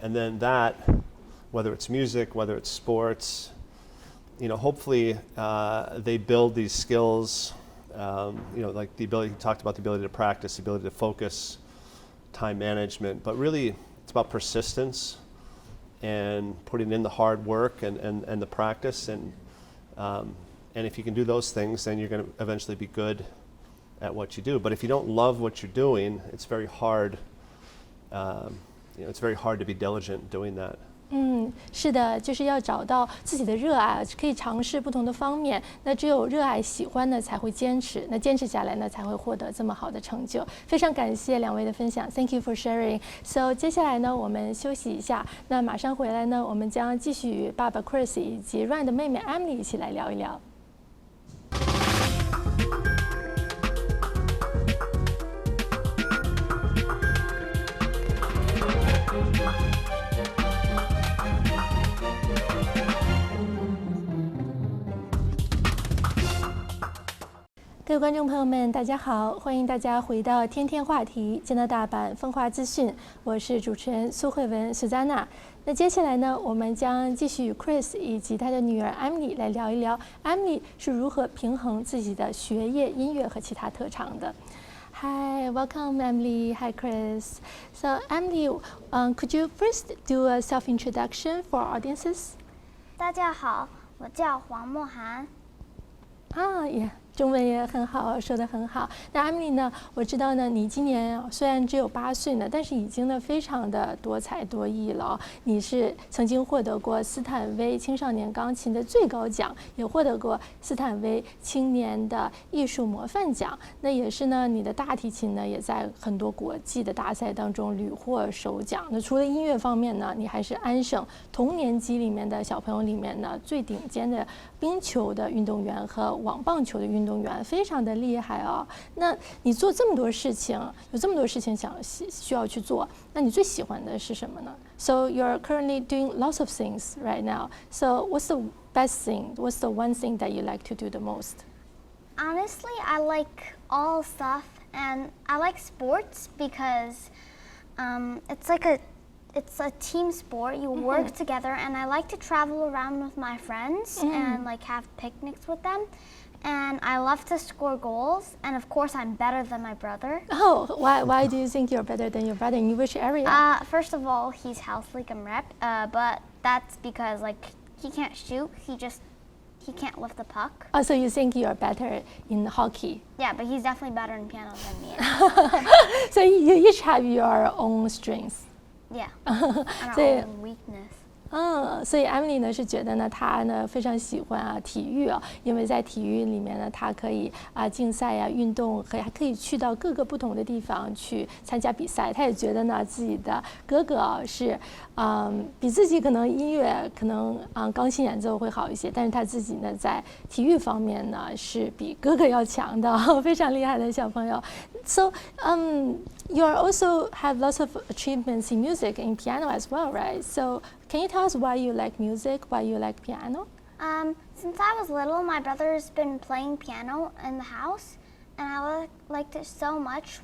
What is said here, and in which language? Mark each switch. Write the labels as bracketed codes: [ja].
[en] And then that, whether it's music, whether it's sports, hopefully they build these skills, like the ability, he talked about the ability to practice, the ability to focus, time management, but really it's about persistence and putting in the hard work and the practice. And if you can do those things, then you're going to eventually be good at what you do. But if you don't love what you're doing, it's very hard, it's very hard to be diligent doing that. [zh] 是的，就是要找到自己的热爱，可以尝试不同的方面。那只有热爱、喜欢呢，才会坚持。那坚持下来呢，才会获得这么好的成就。非常感谢两位的分享 ， [en] Thank you for sharing. [zh] So 接下来呢，我们休息一下。那马上回来呢，我们将继续与爸爸 Chris 以及 Ryan 的妹妹 Emily 一起来聊一聊。各位观众朋友们，大家好！欢迎大家回到天天话题加拿大版风化资讯，我是主持人苏慧文 Susanna。那接下来呢，我们将继续与 Chris 以及他的女儿 Emily 来聊一聊 Emily 是如何平衡自己的学业、音乐和其他特长的。 [en] Hi, welcome Emily. Hi Chris. So Emily, could you first do a self-introduction for our audiences? [zh] 大家好，我叫黄默涵。也中文也很好，说得很好。那 Emily 呢？我知道呢，你今年虽然只有8岁呢，但是已经呢非常的多才多艺了。你是曾经获得过斯坦威青少年钢琴的最高奖，也获得过斯坦威青年的艺术模范奖。那也是呢，你的大提琴呢也在很多国际的大赛当中屡获首奖。那除了音乐方面呢，你还是安省同年级里面的小朋友里面呢最顶尖的冰球的运动员和网棒球的运动员，非常的厉害哦。那你做这么多事情，有这么多事情需要去做，那你最喜欢的是什么呢？ [en] So you're currently doing lots of things right now. So what's the best thing? What's the one thing that you like to do the most? Honestly, I like all stuff, and I like sports because it's a team sport. You work together, and I like to travel around with my friends and like have picnics with them. And I love to score goals, and of course I'm better than my brother. Oh, why do you think you're better than your brother? In which area? First of all, he's house league and rep, but that's because like he can't shoot. He can't lift the puck. Oh, so you think you're better in hockey? Yeah, but he's definitely better in piano than me. So you each have your own strengths. Yeah, and our own weakness. [zh] 所以 Emily 呢是觉得呢，她呢非常喜欢体育因为在体育里面呢，她可以竞赛运动，还可以去到各个不同的地方去参加比赛。她也觉得呢，自己的哥哥是比自己可能音乐可能钢琴演奏会好一些，但是她自己呢在体育方面呢是比哥哥要强的，非常厉害的小朋友。 [en] So you also have lots of achievements in music and piano as well, right? So can you tell us why you like music, why you like piano? Since I was little, my brother's been playing piano in the house, and I liked it so much.